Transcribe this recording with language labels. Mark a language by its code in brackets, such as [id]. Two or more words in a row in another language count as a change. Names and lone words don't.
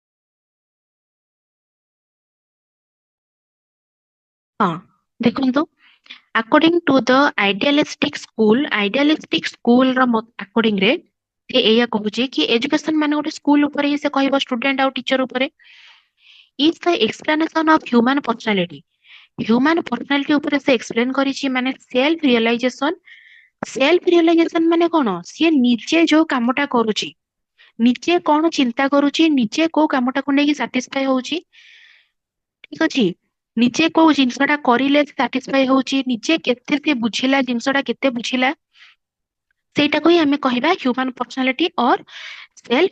[or] ହଁ ଦେଖନ୍ତୁ, [en] according to the idealistic school [or] ର according ରେ ସେ ଏଇଆ କହୁଛି କି ଏଜୁକେସନ ମାନେ ଗୋଟେ ସ୍କୁଲ ଉପରେ ହିଁ ସେ କହିବ ଷ୍ଟୁଡେଣ୍ଟ ଆଉ ଟିଚର ଉପରେ [en] is the explanation of human personality [or] ଉପରେ ସେ ଏକ୍ସପ୍ଲେନ କରିଛି ମାନେ [en] self realization [or] ମାନେ କଣ ସିଏ ନିଜେ ଯୋଉ କାମଟା କରୁଛି ନିଜେ କଣ ଚିନ୍ତା କରୁଛି ନିଜେ କୋଉ କାମଟାକୁ ନେଇକି ସାଟିସ୍ଫାଇ ହଉଛି ଠିକ ଅଛି ନିଜେ କୋଉ ଜିନିଷଟା କରିଲେ ସାଟିସ୍ଫାଇ ହଉଛି ନିଜେ କେତେ ସେ ବୁଝିଲା ଜିନିଷଟା କେତେ ବୁଝିଲା ସେଇଟାକୁ ହିଁ ଆମେ କହିବା [en] human personality or self